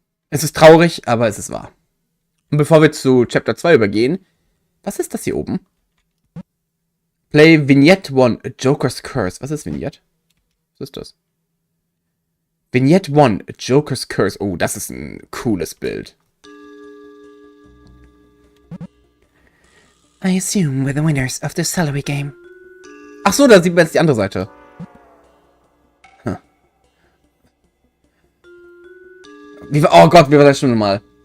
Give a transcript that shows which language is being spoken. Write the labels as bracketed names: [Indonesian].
[German] Es ist traurig, aber es ist wahr. Und bevor wir zu Chapter 2 übergehen, was ist das hier oben? Play Vignette 1, A Joker's Curse. Was ist Vignette? Was ist das? [English] Vignette 1, A Joker's Curse. [German] Oh, das ist ein cooles Bild. [English] I assume we're the winners of the salary game. [German] Ach so, da sieht man jetzt die andere Seite. Huh. Oh Gott, wie war das schon nochmal?